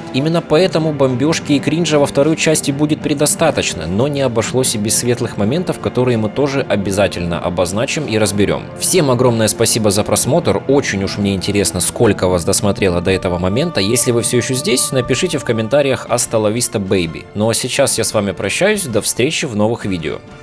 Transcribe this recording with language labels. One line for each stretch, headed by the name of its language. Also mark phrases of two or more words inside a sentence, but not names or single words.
Russian: Именно поэтому бомбежки и кринжа во второй части будет предостаточно, но не обошлось и без светлых моментов, которые мы тоже обязательно обозначим и разберем. Всем огромное спасибо за просмотр, очень уж мне интересно, сколько вас досмотрело до этого момента. Если вы все еще здесь, напишите в комментариях
Spanish: «Hasta la vista,
Russian: baby». Ну а сейчас я с вами прощаюсь, до встречи в новых видео.